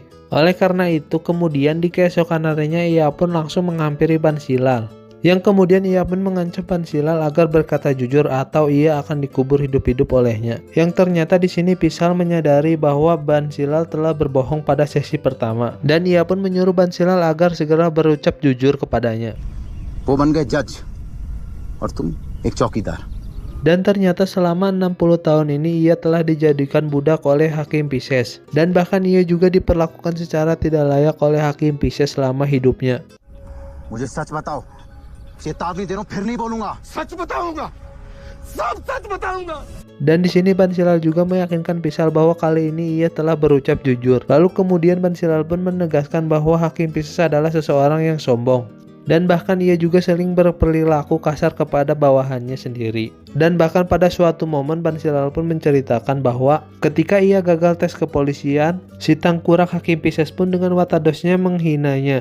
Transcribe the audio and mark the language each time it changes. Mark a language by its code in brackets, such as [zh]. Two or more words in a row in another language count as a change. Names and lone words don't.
[id] Oleh karena itu kemudian di keesokan harinya ia pun langsung menghampiri Bansilal. Yang kemudian ia pun mengancam Bansilal agar berkata jujur atau ia akan dikubur hidup-hidup olehnya. Yang ternyata di sini Vishal menyadari bahwa Bansilal telah berbohong pada sesi pertama, dan ia pun menyuruh Bansilal agar segera berucap jujur kepadanya. [hi] वो बन गए जज और तुम एक चौकीदार. [id] Dan ternyata selama 60 tahun ini ia telah dijadikan budak oleh Hakim Pisces, dan bahkan ia juga diperlakukan secara tidak layak oleh Hakim Pisces selama hidupnya. [hi] मुझे सच बताओ. चेतावनी दे रहा हूं, फिर नहीं बोलूंगा. सच बताऊंगा. सब सच बताऊंगा. [id] Dan di sini Bansilal juga meyakinkan Vishal bahwa kali ini ia telah berucap jujur. Lalu kemudian Bansilal pun menegaskan bahwa Hakim Pisces adalah seseorang yang sombong. Dan bahkan ia juga sering berperilaku kasar kepada bawahannya sendiri. Dan bahkan pada suatu momen Bansilal pun menceritakan bahwa ketika ia gagal tes kepolisian, si tangkurak Hakim Pisces pun dengan watadosnya menghinanya.